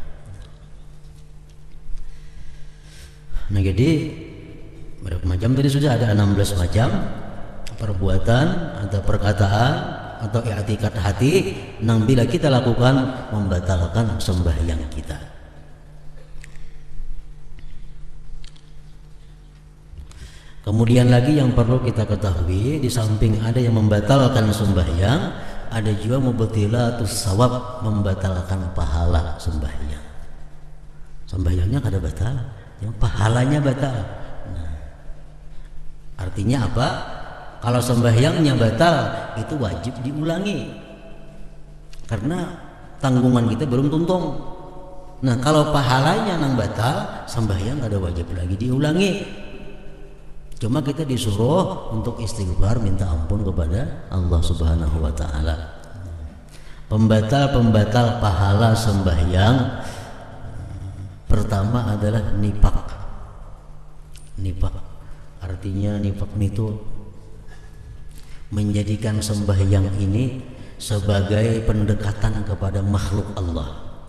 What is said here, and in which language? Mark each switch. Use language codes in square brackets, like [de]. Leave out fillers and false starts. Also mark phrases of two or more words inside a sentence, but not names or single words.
[bjn] Nah jadi berapa macam tadi sudah ada 16 macam perbuatan atau perkataan atau i'tikad hati yang bila kita lakukan membatalkan sembahyang kita. Kemudian lagi yang perlu kita ketahui, di samping ada yang membatalkan sembahyang, ada juga [ar] مبطلات الثواب, [bjn] membatalkan pahala sembahyang. Sembahyangnya kada batal, yang pahalanya batal. Nah, artinya apa? Kalau sembahyangnya batal, itu wajib diulangi karena tanggungan kita belum tuntung. Nah kalau pahalanya nang batal, sembahyang ada wajib lagi diulangi. Cuma kita disuruh untuk istighfar, minta ampun kepada Allah [ar] سبحانه وتعالى. [bjn] Pembatal pahala sembahyang pertama adalah nifak. Nifak artinya nifak itu menjadikan sembahyang ini sebagai pendekatan kepada makhluk Allah.